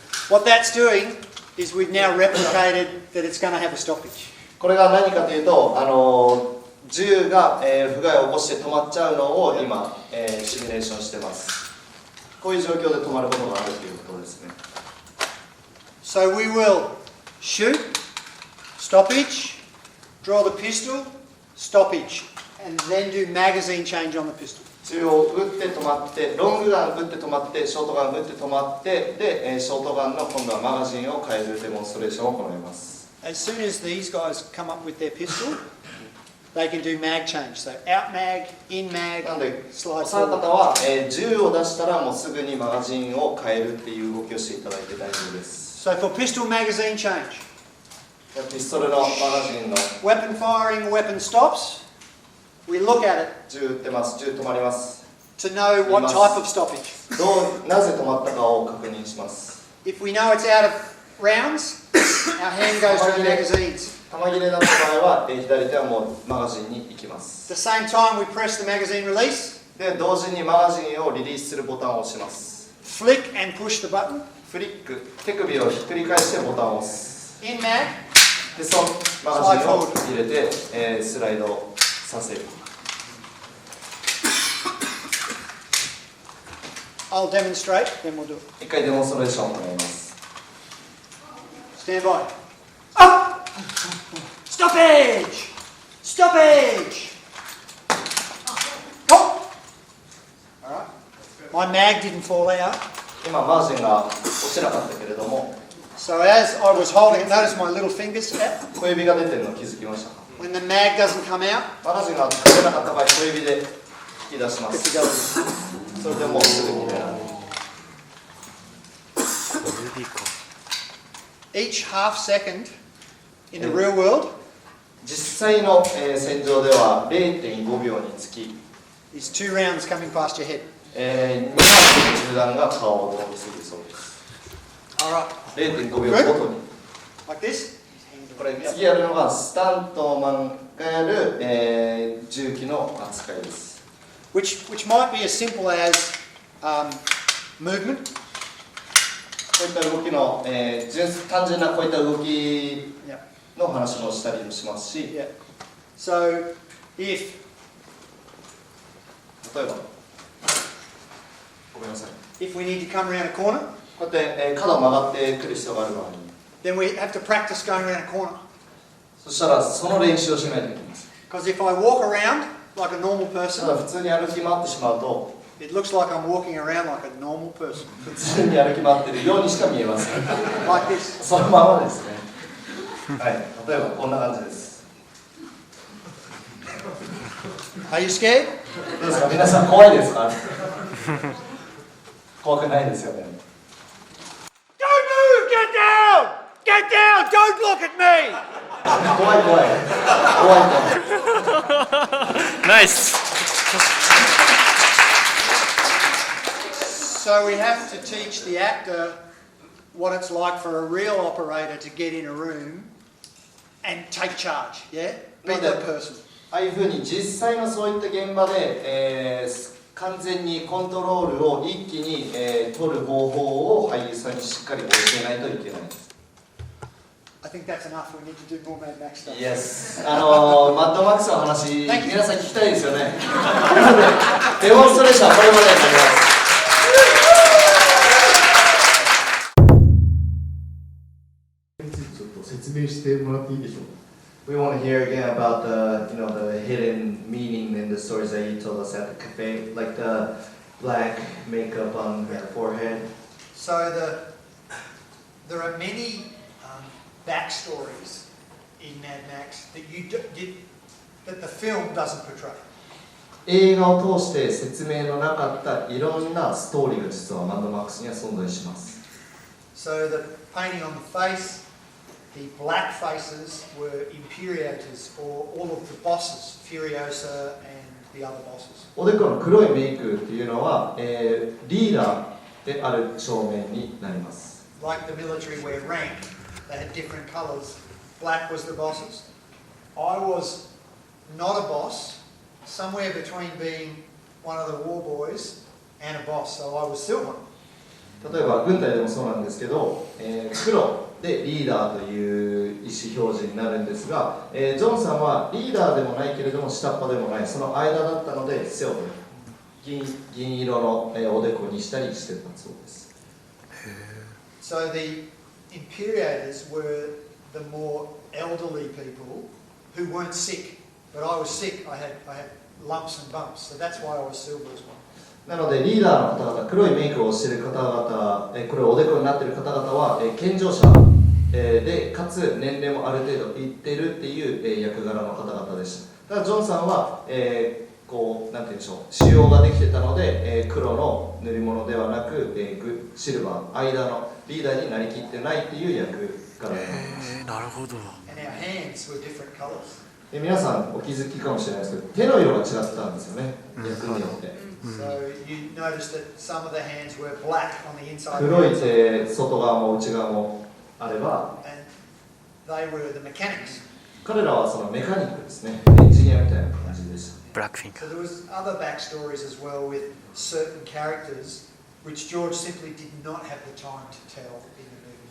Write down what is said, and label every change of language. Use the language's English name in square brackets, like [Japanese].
[English] What that's doing is we've now replicated that it's going to have a stoppage. [Japanese] これが何かというと、銃が、不具合を起こして止まっちゃうのを今、シミュレーションしてます。こういう状況で止まることがあるということですね。 [English] So we will shoot, stoppage, draw the pistol, stoppage, and then do magazine change on the pistol. [Japanese] 銃を撃って止まって、ロングガン撃って止まって、ショートガン撃って止まって、で、ショートガンの今度はマガジンを変えるデモンストレーションを行います。 [English] As soon as these guys come up with their pistol, they can do mag change. So out mag, in mag, [Japanese] なので、 [English] slide [Japanese] お三 [English] forward. [Japanese] 方は、銃を出したらもうすぐにマガジンを変えるっていう動きをしていただいて大丈夫です。 [English] So for pistol magazine change, [Japanese] ピストルのマガジンの [English] weapon firing, weapon stops, we look at it [Japanese] 銃撃ってます。銃止まります。 [English] to know what type of stoppage. [Japanese] なぜ止まったかを確認します。 [English] If we know it's out of rounds, our hand goes to the magazines. [Japanese] 弾切れだった場合は、左手はもうマガジンに行きま [English] At [Japanese] す。 [English] the same time, we press the magazine release, [Japanese] で、同時にマガジンをリリースするボタンを押します。 [English] flick and push the button. [Japanese] フリック、手首をひっくり返してボタンを押す。 [English] In mag, [Japanese] で、そのマガジンを入れて、スライドさせる。 [English] I'll demonstrate, then we'll do it. [Japanese] 一回デモンストレーションを行います。 [English] Stand by. Up! Stoppage! Stoppage! Oh! Alright. My mag didn't fall out. [Japanese] 今、マージンが落ちなかったけれども、 [English] So as I was holding it, notice my little fingers. [Japanese] 小指が出てるの気づきましたか？ [English] When the mag doesn't come out, [Japanese] マガジンが出なかった場合、小指で引き出しま [English] good [Japanese] す。 [English] to go. [Japanese] それでもうすぐに出られる。 [English] Each half second in the real world [Japanese] 実際の、戦場では 0.5 秒につき、 [English] is 2 rounds coming past your head. [Japanese] 2発の銃弾が顔を通り過ぎるそうです。 [English] Alright. [Japanese] 0.5秒ごとに。 [English] Like this. [Japanese] これ次やるのがスタントマンがやる、銃器の扱いです。 [English] Which might be as simple as movement. [Japanese] こういった動きの、単純なこういった動き [English] Yeah. [Japanese] の話もしたりもしますし、 [English] Yeah. So if [Japanese] 例えば、ごめんなさい。 [English] we need to come around a corner, [Japanese] こうやって、角を曲がってくる必要がある場合に、 [English] then we have to practice going around a corner. [Japanese] そしたらその練習をしないといけないんです。 [English] Because if I walk around like a normal [Japanese] ただ [English] person, [Japanese] 普通に歩き回ってしまうと、 [English] it looks like I'm walking around like a normal person. [Japanese] 普通に歩き回ってるようにしか見えません。 [English] Like this. [Japanese] そのままですね。はい、例えばこんな感じです。 [English] Are you scared? [Japanese] どうですか、皆さん怖いですか？怖くないですよね。 [English] Don't move! Get down! Get down! Don't look at me! [Japanese] 怖い怖い。怖い。ナイス。 [English] So we have to teach the actor what it's like for a real operator to get in a room and take charge, yeah? Be that person. [Japanese] ああいうふうに実際のそういった現場で、完全にコントロールを一気に、取る方法を俳優さんにしっかり教えないといけないです。 [English] I think that's enough. We need to do more Mad Max stuff. Yes. [Japanese] マッドマックスの話、皆さん聞きたいですよね。なので、デモンストレーションはこれまでになります。ちょっと説明してもらっていいでしょうか。 [English] We want to hear again about the hidden meaning in the stories that you told us at the cafe, like the black makeup on her forehead. So there are many backstories in Mad Max that the film doesn't portray. [Japanese] 映画を通して説明のなかったいろんなストーリーが実はマッドマックスには存在します。 [English] So the painting on the face, the black faces were Imperiators or all of the bosses, Furiosa and the other bosses. [Japanese] おでこの黒いメイクっていうのは、リーダーである証明になります。 [English] Like the military wear rank, they had different colours. Black was the bosses. I was not a boss, somewhere between being one of the war boys and a boss, so I was silver. [Japanese] 例えば軍隊でもそうなんですけど、黒でリーダーという意思表示になるんですが、ジョンさんはリーダーでもないけれども下っ端でもないその間だったのでセオル銀色のおでこにしたりしてたそうです。 [English] So the Imperiators were the more elderly people who weren't sick, but I was sick. I had lumps and bumps, so that's why I was silver as well. [Japanese] なのでリーダーの方々、黒いメイクをしている方々、これおでこになっている方々は健常者でかつ年齢もある程度いっているっていう役柄の方々でした。ただジョンさんはこうなんて言うんでしょう、腫瘍ができてたので黒の塗り物ではなくシルバー間のリーダーになりきってないっていう役柄になります。なるほど。 [English] And our hands were different colours. [Japanese] 皆さんお気づきかもしれないですけど手の色が違ってたんですよね、役によって。 [English] So you noticed that some of the hands were black on the inside. [Japanese] 黒い手、外側も内側もあれば、 [English] And they were the mechanics. [Japanese] 彼らはそのメカニックですね、エンジニアみたいな感じでした。ブラックフィン [English] So there was other backstories as well with certain characters which George simply did not have the time to tell in the movie.